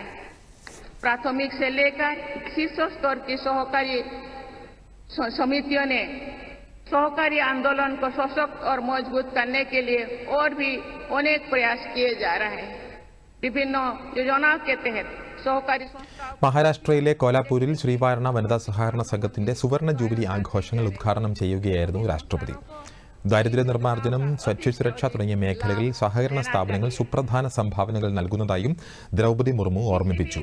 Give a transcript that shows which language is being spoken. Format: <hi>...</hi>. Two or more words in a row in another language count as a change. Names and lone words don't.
<hi>प्राथमिक से लेकर शीर्ष स्तर की सहकारी समितियों ने सहकारी आंदोलन को सशक्त और मजबूत करने के लिए और भी अनेक प्रयास किए जा रहे हैं। विभिन्न योजनाओं के तहत</hi> <ml>മഹാരാഷ്ട്രയിലെ കോലാപൂരിൽ ശ്രീവാരണ വനിതാ സഹകരണ സംഘത്തിന്റെ സുവർണ ജൂബിലി ആഘോഷങ്ങൾ ഉദ്ഘാടനം ചെയ്യുകയായിരുന്നു രാഷ്ട്രപതി. ദാരിദ്ര്യ നിർമ്മാർജ്ജനം, ഭക്ഷ്യസുരക്ഷ തുടങ്ങിയ മേഖലകളിൽ സഹകരണ സ്ഥാപനങ്ങൾ സുപ്രധാന സംഭാവനകൾ നൽകുന്നതായും ദ്രൗപദി മുർമു ഓർമ്മിപ്പിച്ചു.</ml>